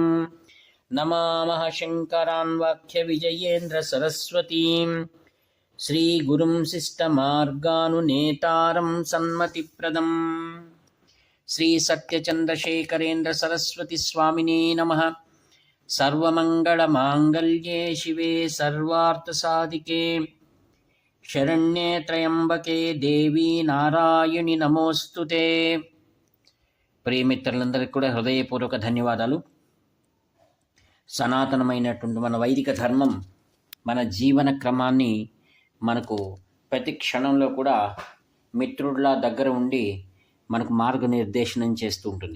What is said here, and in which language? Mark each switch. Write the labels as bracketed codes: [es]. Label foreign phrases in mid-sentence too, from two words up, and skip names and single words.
[sa] नमामः शङ्करान् वाक्यविजयेन्द्रसरस्वतीं श्रीगुरुं शिष्टमार्गानुनेतारं सन्मतिप्रदम् श्रीसत्यचन्द्रशेखरेन्द्रसरस्वतीस्वामिने नमः। सर्वमङ्गलमाङ्गल्ये शिवे सर्वार्थसाधिके शरण्ये त्र्यम्बके देवी నారాయణి నమోస్తుతే। [te] ప్రియమిత్రులందరికీ కూడా హృదయపూర్వక ధన్యవాదాలు. సనాతనమైనటువంటి మన వైదిక ధర్మం మన జీవన క్రమాన్ని మనకు ప్రతి క్షణంలో కూడా మిత్రుడిలా దగ్గర ఉండి మనకు మార్గనిర్దేశనం చేస్తూ ఉంటుంది.